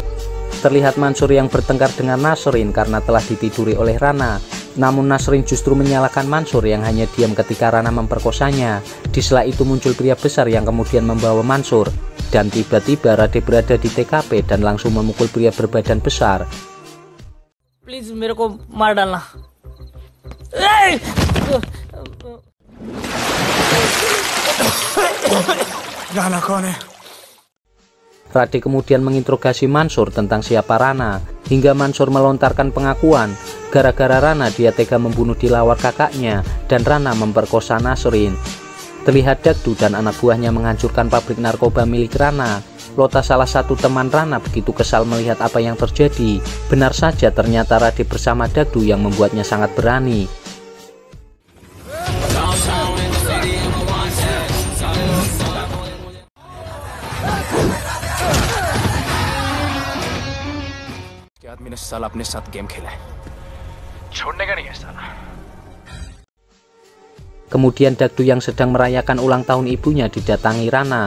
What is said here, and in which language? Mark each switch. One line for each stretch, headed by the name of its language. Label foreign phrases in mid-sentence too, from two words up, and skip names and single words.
Indonesian: Terlihat Mansur yang bertengkar dengan Nasrin karena telah ditiduri oleh Rana. Namun Nasrin justru menyalahkan Mansur yang hanya diam ketika Rana memperkosanya. Di sela itu muncul pria besar yang kemudian membawa Mansur. Dan tiba-tiba Rade berada di TKP dan langsung memukul pria berbadan besar.
Hindi: Please मेरे को मार डालना. Rana कौन है?
Indonesian: Rade kemudian menginterogasi Mansur tentang siapa Rana, hingga Mansur melontarkan pengakuan gara-gara Rana dia tega membunuh Dilawar kakaknya dan Rana memperkosa Nasrin. Terlihat Dagdu dan anak buahnya menghancurkan pabrik narkoba milik Rana. Lota, salah satu teman Rana, begitu kesal melihat apa yang terjadi. Benar saja, ternyata Rade bersama Dagdu yang membuatnya sangat berani.
Hindi: आदमी ने साला अपने साथ गेम खेला है, छोड़ने का नहीं है साला.
Indonesian: Kemudian Dagdu yang sedang merayakan ulang tahun ibunya didatangi Rana.